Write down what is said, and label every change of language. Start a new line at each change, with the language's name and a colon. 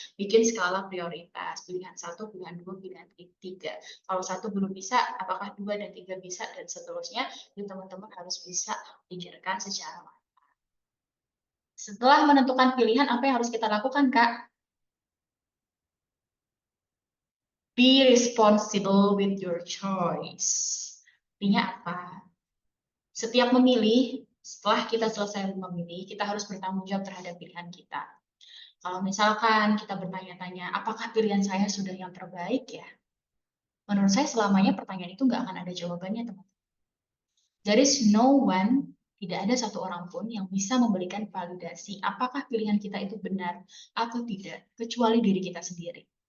Indonesian: Bikin skala prioritas, pilihan 1, pilihan 2, pilihan 3. Kalau 1 belum bisa, apakah 2 dan 3 bisa, dan seterusnya, itu teman-teman harus bisa pikirkan secara matang. Setelah menentukan pilihan, apa yang harus kita lakukan, Kak?
English: Be responsible with your choice.
Indonesian: Artinya apa? Setiap memilih, setelah kita selesai memilih, kita harus bertanggung jawab terhadap pilihan kita. Kalau misalkan kita bertanya-tanya, apakah pilihan saya sudah yang terbaik ya? Menurut saya selamanya pertanyaan itu nggak akan ada jawabannya, teman-teman.
English: There is no one,
Indonesian: tidak ada satu orang pun yang bisa memberikan validasi apakah pilihan kita itu benar atau tidak, kecuali diri kita sendiri.